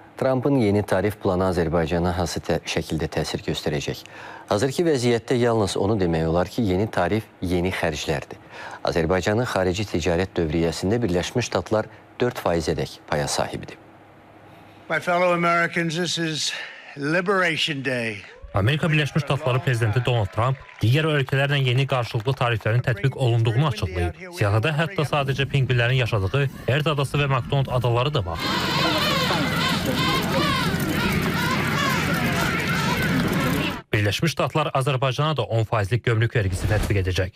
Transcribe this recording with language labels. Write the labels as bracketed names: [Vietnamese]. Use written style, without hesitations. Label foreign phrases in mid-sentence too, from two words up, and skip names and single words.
[Azerbaijani] Trump'ın yeni tarif planı Azərbaycana hansı şəkildə təsir göstərəcək? Hazırki vəziyyətdə yalnız onu demək olar ki, yeni tarif yeni xərclərdir. Azərbaycanın xarici ticarət dövriyyəsində Birləşmiş Ştatlar 4%-ədək paya sahibidir. [English] My fellow Americans, this is Liberation Day. [Azerbaijani] Amerika Birləşmiş Ştatları prezidenti Donald Trump digər ölkələrlə yeni qarşılıqlı tariflərin tətbiq olunduğunu açıqlayıb. Siyahıda hətta sadəcə pingvinlərin yaşadığı Erd adası və McDonald adaları da var. Birləşmiş Ştatlar Azərbaycana da 10%lik gömrük vergisi tətbiq edəcək.